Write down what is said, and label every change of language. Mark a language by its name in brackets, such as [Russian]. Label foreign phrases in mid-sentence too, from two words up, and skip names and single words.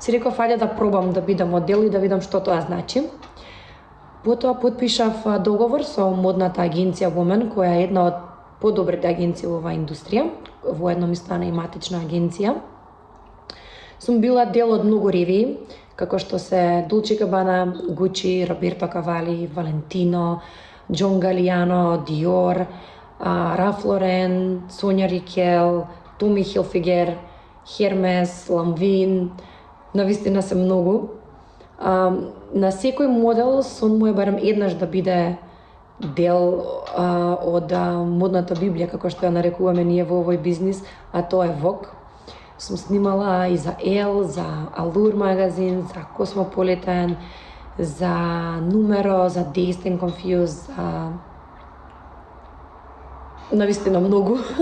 [Macedonian] си реков ајде да пробам да бидам модел и да видам што тоа значи. Потоа потпишав договор со модната агенција Women, која е една од подобрите агенции во оваа индустрија. Воедно ми стана и матична агенција. Сум била дел од многу ревии, како што се Dolce & Gabbana, Gucci, Roberto Cavalli, Valentino, John Galliano, Dior, Ralph Lauren, Sonia Rykiel, Tommy Hilfiger, Hermes, Lanvin, навистина се многу. На секој модел сон му е барем еднаш да биде дел од модната библија, како што ја нарекуваме ние во овој бизнис, а тоа е Vogue. Сум снимала и за Elle, за Allure магазин, за Cosmopolitan, за Numero, за Dazed and Confused, за навистина многу.